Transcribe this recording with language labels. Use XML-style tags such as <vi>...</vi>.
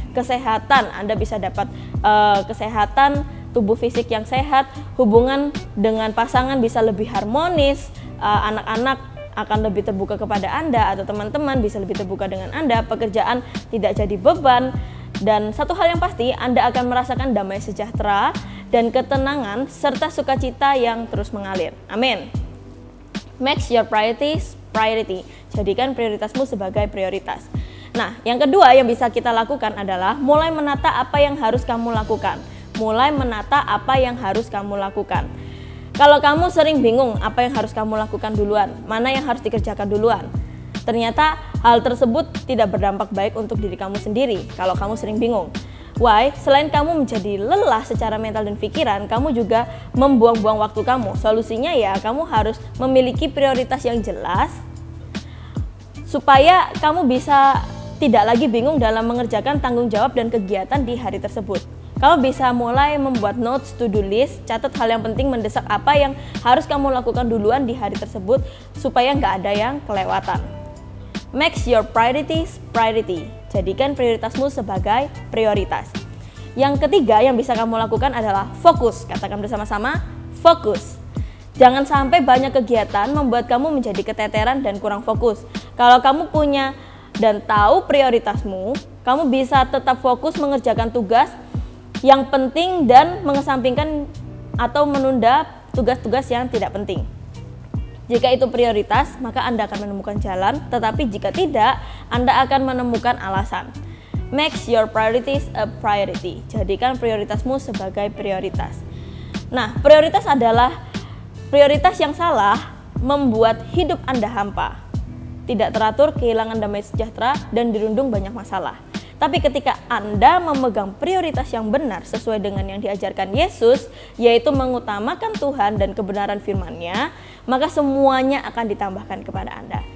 <id>Kesehatan Anda bisa dapat kesehatan tubuh fisik yang sehat, hubungan dengan pasangan bisa lebih harmonis, anak-anak akan lebih terbuka kepada Anda, atau teman-teman bisa lebih terbuka dengan Anda, pekerjaan tidak jadi beban, dan satu hal yang pasti, Anda akan merasakan damai sejahtera dan ketenangan serta sukacita yang terus mengalir. Amin.</id> <en>Make your priorities priority.</en> <id>Jadikan prioritasmu sebagai prioritas. Nah, yang kedua yang bisa kita lakukan adalah mulai menata apa yang harus kamu lakukan. Mulai menata apa yang harus kamu lakukan. Kalau kamu sering bingung apa yang harus kamu lakukan duluan, mana yang harus dikerjakan duluan, ternyata hal tersebut tidak berdampak baik untuk diri kamu sendiri kalau kamu sering bingung.</id> <en>Why?</en> <id>Selain kamu menjadi lelah secara mental dan pikiran, kamu juga membuang-buang waktu kamu. Solusinya ya, kamu harus memiliki prioritas yang jelas supaya kamu bisa tidak lagi bingung dalam mengerjakan tanggung jawab dan kegiatan di hari tersebut. Kamu bisa mulai membuat notes, to-do list, catat hal yang penting mendesak apa yang harus kamu lakukan duluan di hari tersebut supaya nggak ada yang kelewatan.</id> <en>Make your priorities priority.</en> <id>Jadikan prioritasmu sebagai prioritas. Yang ketiga yang bisa kamu lakukan adalah fokus. Katakan bersama-sama, fokus. Jangan sampai banyak kegiatan membuat kamu menjadi keteteran dan kurang fokus. Kalau kamu punya dan tahu prioritasmu, kamu bisa tetap fokus mengerjakan tugas yang penting dan mengesampingkan atau menunda tugas-tugas yang tidak penting. Jika itu prioritas, maka Anda akan menemukan jalan, tetapi jika tidak, Anda akan menemukan alasan.</id> <en>Make your priorities a priority.</en> <id>Jadikan prioritasmu sebagai prioritas. Nah, prioritas adalah prioritas yang salah membuat hidup Anda hampa, tidak teratur, kehilangan damai sejahtera, dan dirundung banyak masalah. Tapi ketika Anda memegang prioritas yang benar sesuai dengan yang diajarkan Yesus, yaitu mengutamakan Tuhan dan kebenaran firman-Nya, maka semuanya akan ditambahkan kepada Anda.</id>